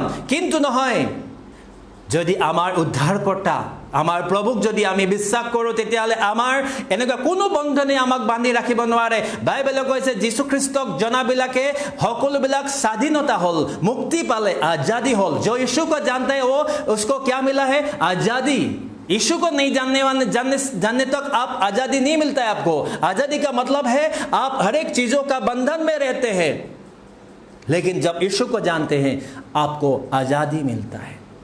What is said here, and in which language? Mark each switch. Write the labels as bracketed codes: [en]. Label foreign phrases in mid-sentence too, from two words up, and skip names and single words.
[as] কিন্তু নহয়, যদি আমাৰ উদ্ধাৰকৰ্তা আমাৰ প্ৰভুক যদি আমি বিশ্বাস কৰোঁ, তেতিয়াহ'লে আমাৰ এনেকুৱা কোনো বন্ধনে আমাক বান্ধি ৰাখিব নোৱাৰে। বাইবেলে কৈছে যীশুখ্ৰীষ্টক জনাবিলাকে সকলোবিলাক স্বাধীনতা হ'ল, মুক্তি পালে, আজাদী হ'ল। [hi] जो यीशु को जानता है वो उसको क्या मिला है? आजादी। यीशु को नहीं जानने तक आप आजादी नहीं मिलता है। आपको आजादी का मतलब है आप हर एक चीजों का बंधन में रहते हैं, लेकिन जब यीशु को जानते हैं आपको आजादी मिलता है।